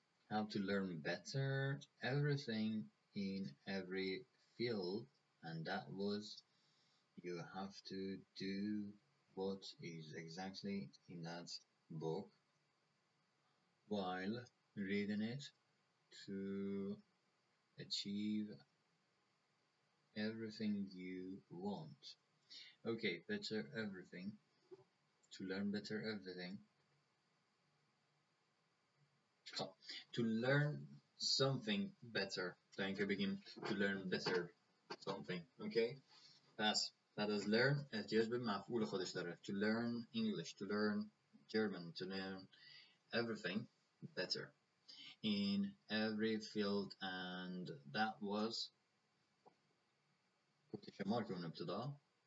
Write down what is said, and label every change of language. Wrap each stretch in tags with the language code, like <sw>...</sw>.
<en>How to learn better everything in every field, and that was you have to do what is exactly in that book while reading it to achieve everything you want. Okay, better everything. To learn better everything. To learn something better.</en> <fa>تا اینکه بگیم</fa> <en>to learn better something. Okay.</en> <fa>پس بعد از learn احتیاج به مفعول خودش داره.</fa> <en>To learn English, to learn German, to learn everything better in every field, and that was</en> <fa>کوتیشن مارک اون ابتدا.</fa>